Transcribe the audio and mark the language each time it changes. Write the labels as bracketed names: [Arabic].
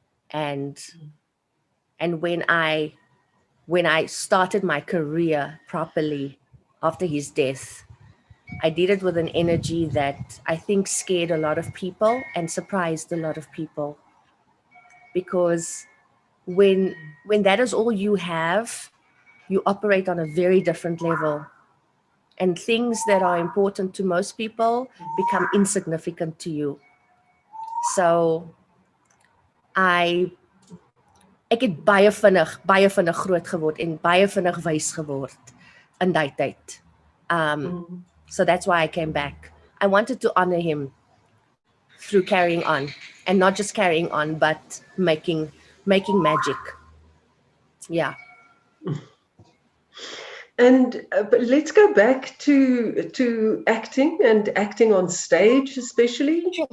[English] And when I started my career properly after his death, I did it with an energy that I think scared a lot of people and surprised a lot of people. Because when that is all you have, you operate on a very different level. And things that are important to most people become insignificant to you. [Afrikaans] So ek het baie vinnig groot geword en baie vinnig wys geword in daai tyd. [English] So that's why I came back. I wanted to honor him through carrying on, and not just carrying on, but making magic. Yeah. And but let's go back to acting and acting on stage, especially.